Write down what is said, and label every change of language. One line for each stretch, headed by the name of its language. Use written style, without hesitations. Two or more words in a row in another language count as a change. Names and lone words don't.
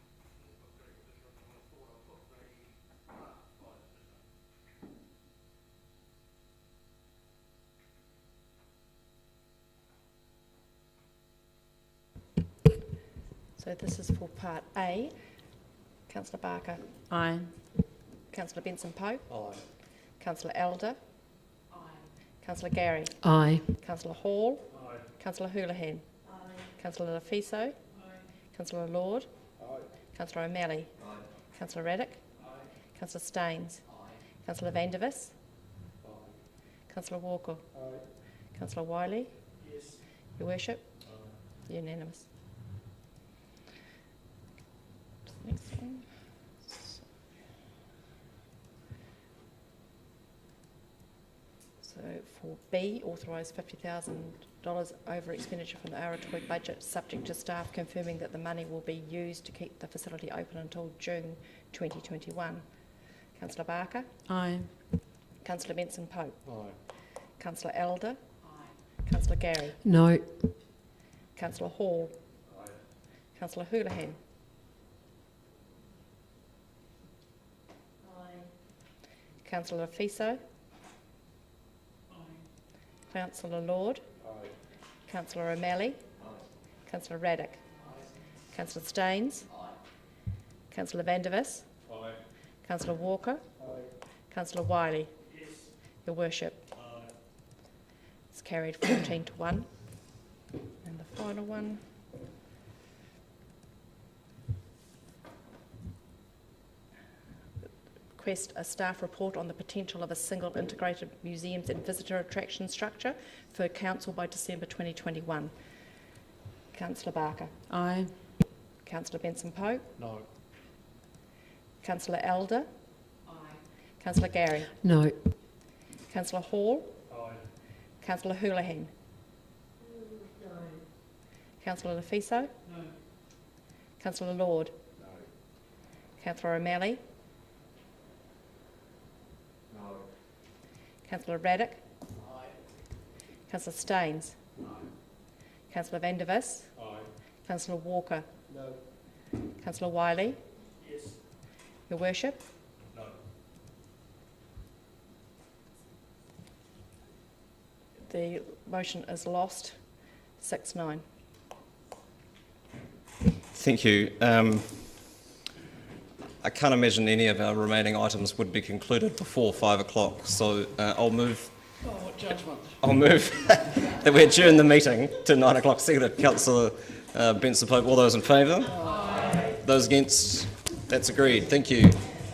English: So this is for part A. Councillor Barker. Aye. Councillor Benson-Pope. Aye. Councillor Elder. Aye. Councillor Gary. Aye. Councillor Hall. Aye. Councillor Houlihan. Aye. Councillor Lafiso. Aye. Councillor Lord. Aye. Councillor O'Malley. Aye. Councillor Raddick. Aye. Councillor Staines. Aye. Councillor Vandervis. Aye. Councillor Walker. Aye. Councillor Wiley. Yes. Your Worship. Aye. Unanimous. Next one. So for B, authorise $50,000 over expenditure from the Aratoi budget, subject to staff confirming that the money will be used to keep the facility open until June 2021. Councillor Barker. Aye. Councillor Benson-Pope. Aye. Councillor Elder. Aye. Councillor Gary. No. Councillor Hall. Aye. Councillor Houlihan. Councillor Lafiso. Aye. Councillor Lord. Aye. Councillor O'Malley. Aye. Councillor Raddick. Aye. Councillor Staines. Aye. Councillor Vandervis. Aye. Councillor Walker. Aye. Councillor Wiley. Yes. Your Worship. Aye. It's carried 14 to 1. And the final one. Request a staff report on the potential of a single integrated museums and visitor attraction structure for council by December 2021. Councillor Barker. Aye. Councillor Benson-Pope. No. Councillor Elder. Aye. Councillor Gary. No. Councillor Hall. Aye. Councillor Houlihan. No. Councillor Lafiso. No. Councillor Lord. No. Councillor O'Malley. No. Councillor Raddick. Aye. Councillor Staines. No. Councillor Vandervis. Aye. Councillor Walker. No. Councillor Wiley. Yes. Your Worship. No. The motion is lost. 6-9. Thank you. I can't imagine any of our remaining items would be concluded before 5 o'clock, so I'll move. Oh, what judgment. I'll move that we adjourn the meeting to 9 o'clock. Seconded, Councillor Benson-Pope. All those in favour? Aye. Those against? That's agreed. Thank you.